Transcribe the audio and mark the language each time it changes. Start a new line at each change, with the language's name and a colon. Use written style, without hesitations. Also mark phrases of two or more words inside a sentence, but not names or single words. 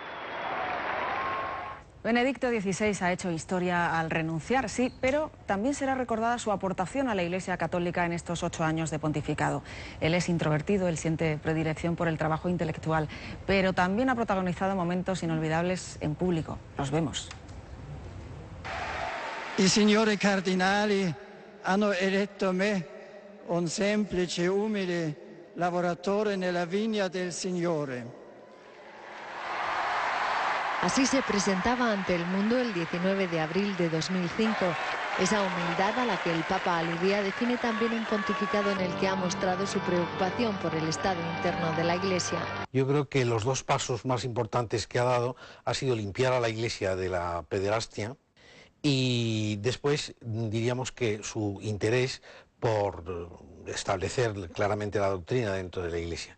Spanish: Benedicto XVI ha hecho historia al renunciar, sí, pero también será recordada su aportación a la Iglesia Católica en estos 8 años de pontificado. Él es introvertido, él siente predilección por el trabajo intelectual, pero también ha protagonizado momentos inolvidables en público. Los vemos.
Italian: I signori cardinali hanno eletto me, un semplice e umile lavoratore nella vigna del Signore.
Spanish: Así se presentaba ante el mundo el 19 de abril de 2005. Esa humildad a la que el Papa aludía define también un pontificado en el que ha mostrado su preocupación por el estado interno de la Iglesia. Yo creo que los dos pasos más importantes que ha dado ha sido limpiar a la Iglesia de la pederastia y después diríamos que su interés por establecer claramente la doctrina dentro de la Iglesia.